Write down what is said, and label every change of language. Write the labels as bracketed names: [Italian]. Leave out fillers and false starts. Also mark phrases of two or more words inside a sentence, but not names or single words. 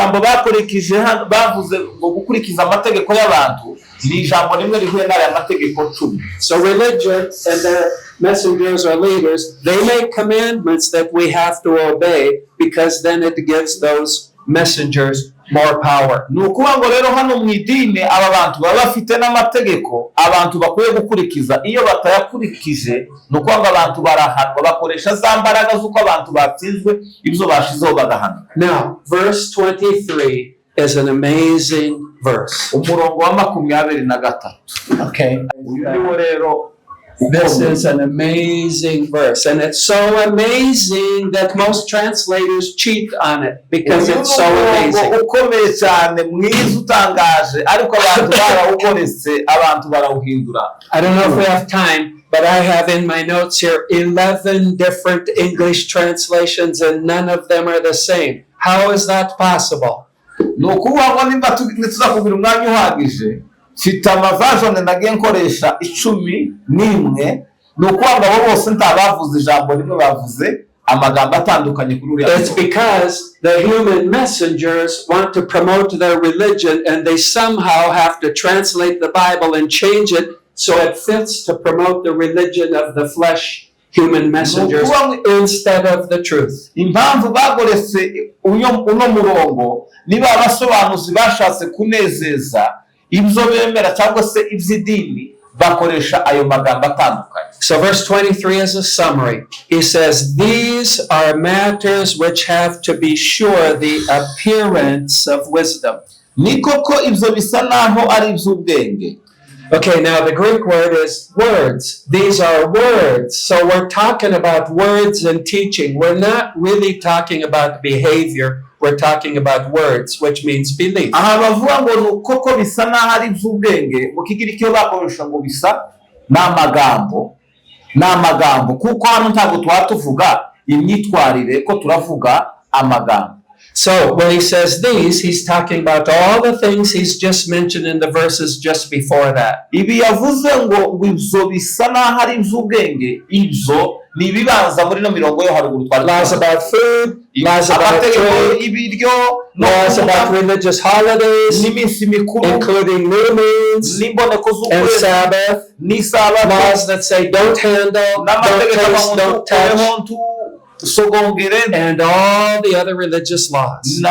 [English] So religion and their messengers or leaders, they make commandments that we have to obey because then it gives those messengers more power. [Kinyarwanda] Nukuvuga rero hano mu idini aba bantu baba bafite n'amategeko abantu bakwiye gukurikiza, iyo batayakurikije nukuvuga abantu barahanwa bakoresha za mbaraga z'uko abantu batsinzwe ibyo bashizeho bagahana. [English] Now, verse 23 is an amazing verse. [Kinyarwanda] Umurongo wa 23. Okay. Uyu rero [English] This is an amazing verse, and it's so amazing that most translators cheat on it because it's so amazing. I don't know if we have time, but I have in my notes here 11 different English translations, and none of them are the same. How is that possible? [Kinyarwanda] Mfite amavajone nagiye nkoresha 11 nukwanga bo bose ntabavuze ijambo rimwe bavuze amagambo atandukanye kuri uriya. [English] It's because the human messengers want to promote their religion and they somehow have to translate the Bible and change it so it fits to promote the religion of the flesh human messengers instead of the truth. [Kinyarwanda] Impamvu bagoretse uno murongo niba abasobanuzi bashatse kunezeza ibyo bemera cyangwa se iby'idini bakoresha ayo magambo atandukanye. [English] So verse 23 is a summary. He says, these are matters which have to be sure the appearance of wisdom. [Kinyarwanda] Ni koko ibyo bisa naho ari iby'ubwenge. [English] Okay, now the Greek word is words. These are words. So we're talking about words and teaching. We're not really talking about behavior. We're talking about words, which means belief. [Kinyarwanda] Aha bavuga ngo koko bisa naho ari iby'ubwenge mu kigiriki yo bakoresha ngo bisa n'amagambo kuko hano ntabwo tuvuga imyitwarire ko turavuga amagambo. [English] So when he says these, he's talking about all the things he's just mentioned in the verses just before that. [Kinyarwanda] Ibi yavuze ngo ibyo bisa naho ari iby'ubwenge ibyo ni ibibanza muri no mirongo yo haruguru twari. [English] Laws about food, laws about trade, laws about religious holidays, including new moons and Sabbath, laws that say don't handle, don't taste, don't touch, and all the other religious laws.